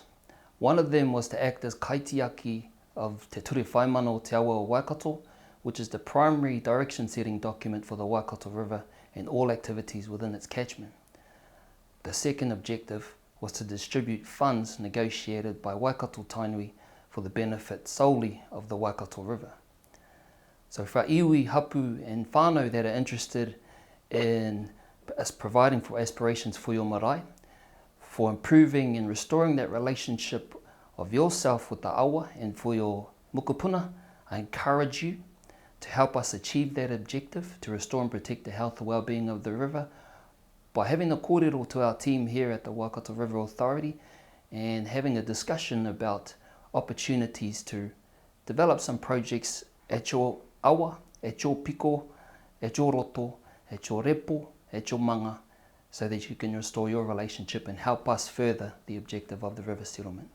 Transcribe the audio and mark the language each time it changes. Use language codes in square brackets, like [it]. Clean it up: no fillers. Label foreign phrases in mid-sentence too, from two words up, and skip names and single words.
[en] One of them was to act as kaitiaki of Te Ture Whaimana o Te Awa o Waikato, which is the primary direction-setting document for the Waikato River and all activities within its catchment. The second objective was to distribute funds negotiated by Waikato Tainui for the benefit solely of the Waikato River. So for iwi, hapu and whānau that are interested in us providing for aspirations for your marae, for improving and restoring that relationship of yourself with the awa and for your mokopuna, I encourage you to help us achieve that objective, to restore and protect the health and well-being of the river by having a kōrero to our team here at the Waikato River Authority and having a discussion about opportunities to develop some projects at your awa, at your piko, at your roto, at your repo, at your manga, so that you can restore your relationship and help us further the objective of the river settlement.